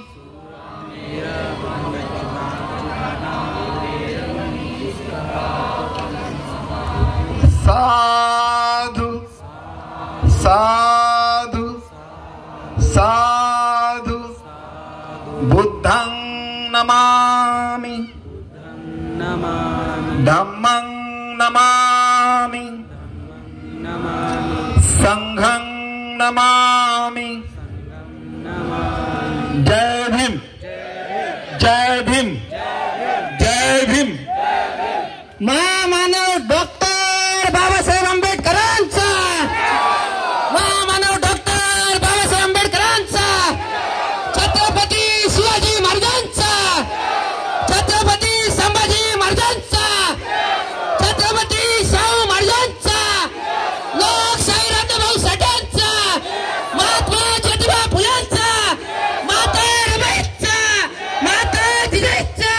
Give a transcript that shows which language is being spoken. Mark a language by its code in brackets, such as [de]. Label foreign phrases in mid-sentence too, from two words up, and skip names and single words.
[pi] साधु साधु साधु बुद्धं नमामि धम्मं नमामि संघं नमामि। [mr] जय भीम जय भीम जय भीम। महामानव डॉक्टर बाबासाहेब आंबेडकरांचा, महामानव डॉक्टर बाबासाहेब आंबेडकरांचा, छत्रपती शिवाजी महाराजांचा, छत्रपती संभाजी महाराजांचा, छत्रपती शाहू महाराजांचा, लोकशाही राज्यभाऊ साठ्यांचा, महात्मा ज्योतिबा फुल्यांचा, माता रमाईचा, माता जिजाईचा।